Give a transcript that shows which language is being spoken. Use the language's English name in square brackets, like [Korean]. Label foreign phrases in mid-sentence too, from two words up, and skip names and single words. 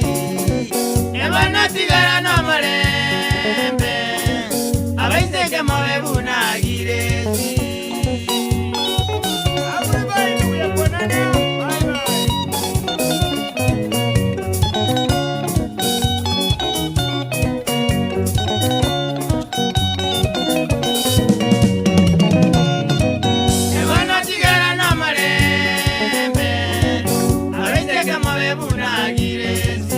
[Gusii] Ebana tigara na malembe. Abaiteke mabebu na girezi. [English] Everybody, we are gonna do. Bye bye. [Gusii] Ebana tigara na marembe. Abaiteke mabebu na girezi.